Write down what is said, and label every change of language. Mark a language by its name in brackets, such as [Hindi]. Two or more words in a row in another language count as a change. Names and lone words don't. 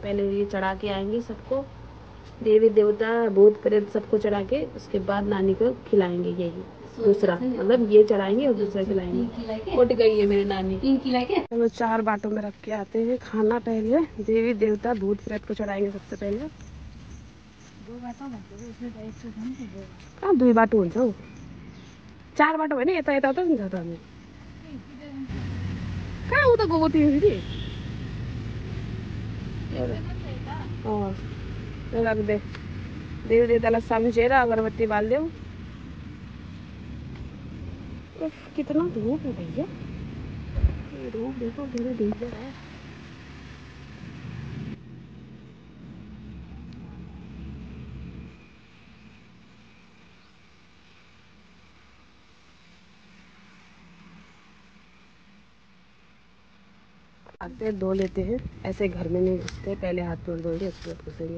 [Hindi] पहले ये चढ़ा के आएंगे सबको, देवी देवता भूत प्रेत सबको चढ़ा के, उसके बाद नानी को खिलाएंगे, यही दूसरा, मतलब ये चढ़ाएंगे और दूसरा खिलाएंगे। उठ गई है मेरी नानी। चलो 4 बाटों में रख के आते हैं खाना, पहले देवी देवता भूत प्रेत को चढ़ाएंगे सबसे पहले। [Nepali] 2 बाटो हुन्छ हौ, 4 बाटो होइन, यता यता त हुन्छ त हामी कहाँ उता गएको थियो फेरि। एउटा देवी देवतालाई सम्झेर अगरबत्ती बालिदेऊ। [Hindi] कितना धूप है भैया, धूप देखो कितनी डेंजर है। आते धो लेते हैं, ऐसे घर में नहीं घुसते, पहले हाथ पैर धोएंगे उसके बाद घुसेंगे।